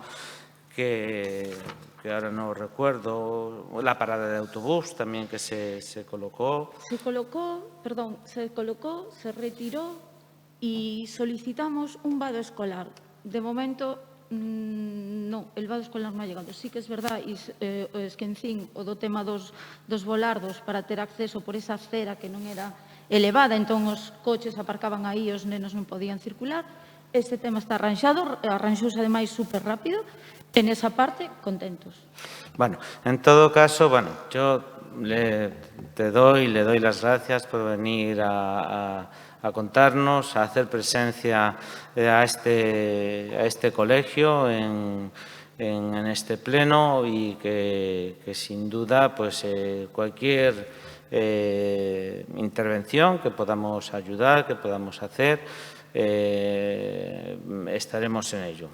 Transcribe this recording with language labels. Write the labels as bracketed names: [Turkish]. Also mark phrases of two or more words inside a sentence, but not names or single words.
[Spanish] Que ahora no recuerdo, la parada de autobús también que se colocó. Se colocó, se retiró y solicitamos un vado escolar. De momento, no, el vado escolar non ha llegado. Sí que es verdad, [Galician] esquecín o do tema dos volardos para ter acceso por esa acera que non era elevada, entón os coches aparcaban aí e os nenos non podían circular. Este tema está arranxado, arranxouse ademais super rápido. [Spanish] En esa parte, contentos. Bueno, en todo caso, bueno, yo le doy las gracias por venir a contarnos, a hacer presencia a este colegio en este pleno y que sin duda pues cualquier intervención que podamos ayudar, que podamos hacer, estaremos en ello.